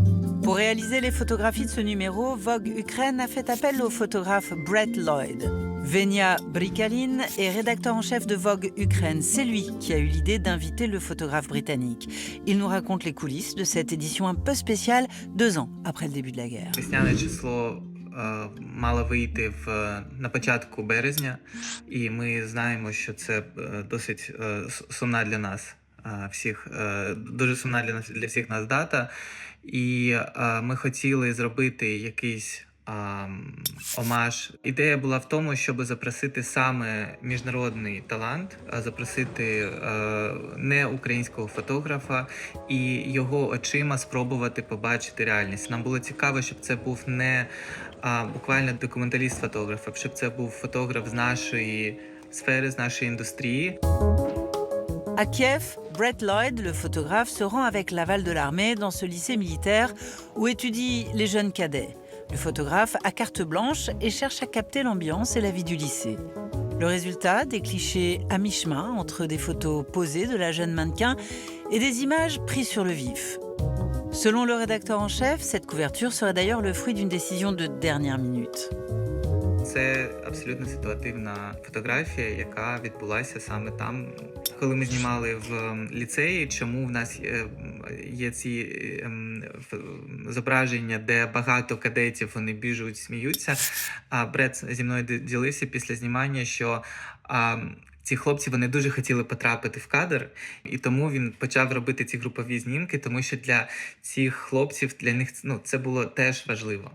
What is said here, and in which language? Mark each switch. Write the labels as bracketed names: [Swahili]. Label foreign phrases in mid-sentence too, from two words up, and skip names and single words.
[French] Pour réaliser les photographies de ce numéro, Vogue Ukraine a fait appel au photographe Brett Lloyd. Venia Brikalin est rédacteur en chef de Vogue Ukraine. C'est lui qui a eu l'idée d'inviter le photographe britannique. Il nous raconte les coulisses de cette édition un peu spéciale, 2 ans après le début de la guerre. [Ukrainian] Весняне число мало вийти на початку березня, і ми знаємо, що це досить сумна для нас всіх, дуже сумна для всіх нас дата. І ми хотіли зробити якийсь омаж. Ідея була в тому, щоб запросити саме міжнародний талант, запросити не українського фотографа і його очима спробувати побачити реальність. Нам було цікаво, щоб це був не буквально документаліст-фотограф, а щоб це був фотограф з нашої сфери, з нашої індустрії. [French] À Kiev, Brett Lloyd, le photographe, se rend avec l'aval de l'armée dans ce lycée militaire où étudient les jeunes cadets. Le photographe a carte blanche et cherche à capter l'ambiance et la vie du lycée. Le résultat, des clichés à mi-chemin entre des photos posées de la jeune mannequin et des images prises sur le vif. Selon le rédacteur en chef, cette couverture serait d'ailleurs le fruit d'une décision de dernière minute. [Ukrainian] Це абсолютно ситуативна фотографія, яка відбулася саме там, коли ми знімали в ліцеї. Чому в нас є ці зображення, де багато кадетів, вони біжуть, сміються. А Бред зі мною ділився після знімання, що ці хлопці, вони дуже хотіли потрапити в кадр, і тому він почав робити ці групові знімки, тому що для цих хлопців, для них це було теж важливо.